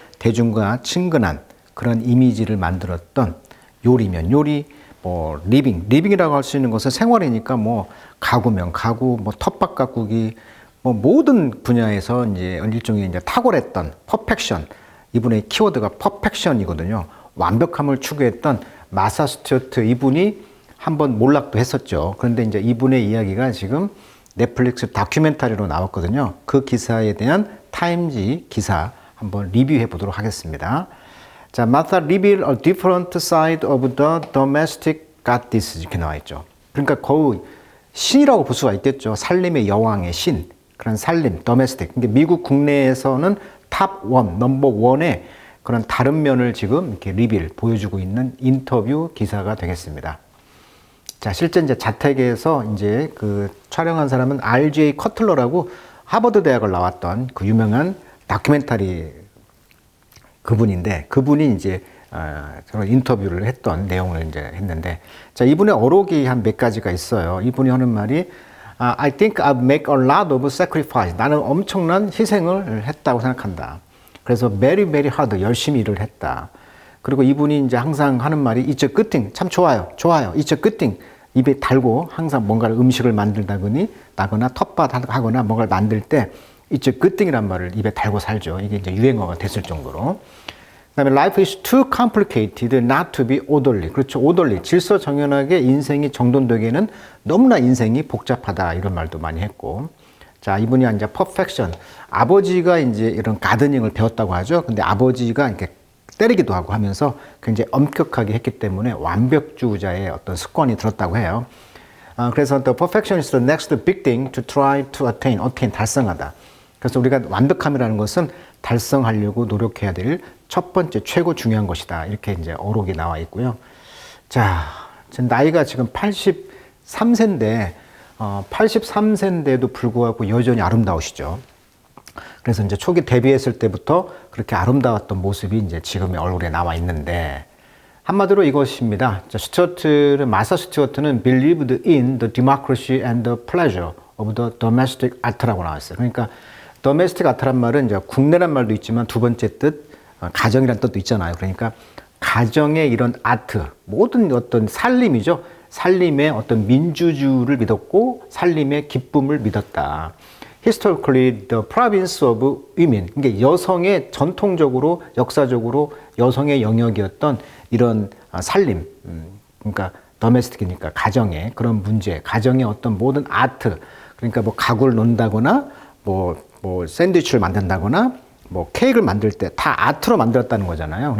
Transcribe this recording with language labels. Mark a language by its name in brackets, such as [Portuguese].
[Korean] 대중과 친근한 그런 이미지를 만들었던 요리면 요리, 뭐 리빙이라고 할 수 있는 것은 생활이니까 뭐 가구면 가구, 뭐 텃밭 가꾸기, 뭐 모든 분야에서 이제 일종의 이제 탁월했던 퍼펙션, 이분의 키워드가 퍼펙션이거든요. 완벽함을 추구했던 마사 스튜어트 이분이 한번 몰락도 했었죠. 그런데 이제 이분의 이야기가 지금 넷플릭스 다큐멘터리로 나왔거든요. 그 기사에 대한 타임지 기사 한번 리뷰해 보도록 하겠습니다. [English] 자, Martha revealed a different side of the domestic goddess [Korean] 이렇게 나와 있죠. 그러니까 거의 신이라고 볼 수가 있겠죠. 살림의 여왕의 신. 그런 살림, 도메스틱. 그러니까 미국 국내에서는 탑 원, 넘버 원의 그런 다른 면을 지금 이렇게 보여주고 있는 인터뷰 기사가 되겠습니다. 자, 실제 이제 자택에서 이제 그 촬영한 사람은 R.J. 커틀러라고 하버드 대학을 나왔던 그 유명한 다큐멘터리 그분인데, 그분이 이제 저런 인터뷰를 했던 내용을 이제 했는데, 자, 이분의 어록이 한 몇 가지가 있어요. 이분이 하는 말이 [English] I think I've made a lot of sacrifice. [Korean] 나는 엄청난 희생을 했다고 생각한다. 그래서 [English] very, very hard. [Korean] 열심히 일을 했다. 그리고 이분이 이제 항상 하는 말이 [English] It's a good thing. [Korean] 참 좋아요. 좋아요. [English] It's a good thing. [Korean] 입에 달고 항상 뭔가를 음식을 만들다거나 텃밭 하거나 뭔가를 만들 때 [English] It's a good thing [Korean] 이란 말을 입에 달고 살죠. 이게 이제 유행어가 됐을 정도로. [English] 그다음에 life is too complicated not to be orderly. [Korean] 그렇죠. orderly. 질서정연하게 인생이 정돈되기에는 너무나 인생이 복잡하다. 이런 말도 많이 했고. 자, 이분이 이제 perfection. 아버지가 이제 이런 가드닝을 배웠다고 하죠. 근데 아버지가 이렇게 때리기도 하고 하면서 굉장히 엄격하게 했기 때문에 완벽주의자의 어떤 습관이 들었다고 해요. 그래서 [English] the perfection is the next big thing to try to attain. [Korean] 달성하다. 그래서 우리가 완벽함이라는 것은 달성하려고 노력해야 될 첫 번째 최고 중요한 것이다. 이렇게 이제 어록이 나와 있고요. 자, 나이가 지금 83세인데, 83세인데도 불구하고 여전히 아름다우시죠. 그래서 이제 초기 데뷔했을 때부터 그렇게 아름다웠던 모습이 이제 지금의 얼굴에 나와 있는데, 한마디로 이것입니다. [English] 자, 마사 스튜어트는 believed in the democracy and the pleasure of the domestic art라고 [Korean] 나왔어요. 그러니까 domestic art란 말은 이제 국내란 말도 있지만 두 번째 뜻, 가정이란 뜻도 있잖아요. 그러니까 가정의 이런 아트, 모든 어떤 살림이죠. 살림의 어떤 민주주의를 믿었고 살림의 기쁨을 믿었다. [English] Historically, the province of women. [Korean] 그러니까 여성의 전통적으로, 역사적으로 여성의 영역이었던 이런 살림, 그러니까 domestic이니까 가정의 그런 문제, 가정의 어떤 모든 아트, 그러니까 뭐 가구를 논다거나 뭐 샌드위치를 만든다거나 뭐 케이크를 만들 때 다 아트로 만들었다는 거잖아요.